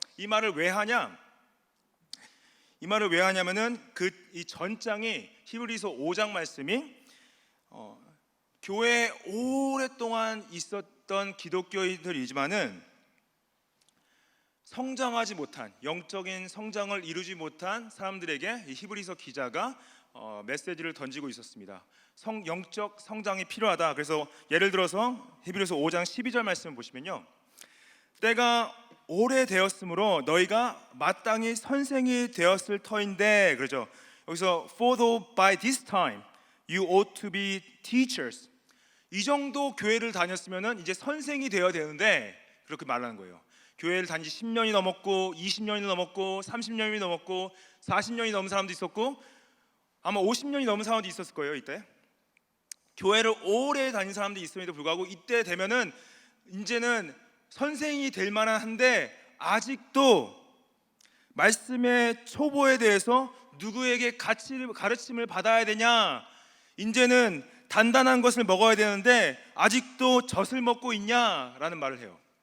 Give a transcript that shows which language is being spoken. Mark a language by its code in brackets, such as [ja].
[ko] 이 말을 왜 하냐? 이 말을 왜 하냐면은 이 전장이 히브리서 5장 말씀이 교회에 오랫동안 있었던 기독교인들이지만은 성장하지 못한, 영적인 성장을 이루지 못한 사람들에게 이 히브리서 기자가 메시지를 던지고 있었습니다. 영적 성장이 필요하다. 그래서 예를 들어서 히브리서 5장 12절 말씀을 보시면요, 때가 오래되었으므로 너희가 마땅히 선생이 되었을 터인데, 그렇죠? [en] 여기서 For though by this time you ought to be teachers. [ko] 이 정도 교회를 다녔으면은 이제 선생이 되어야 되는데, 그렇게 말하는 거예요. 교회를 다닌 지 10년이 넘었고 20년이 넘었고 30년이 넘었고 40년이 넘은 사람도 있었고 아마 50년이 넘은 사람도 있었을 거예요. 이때 교회를 오래 다닌 사람도 있음에도 불구하고 이때 되면은 이제는 선생이 될 만한 한데 아직도 말씀의 초보에 대해서 누구에게 가르침을 받아야 되냐, 이제는 단단한 것을 먹어야 되는데 아직도 젖을 먹고 있냐라는 말을 해요.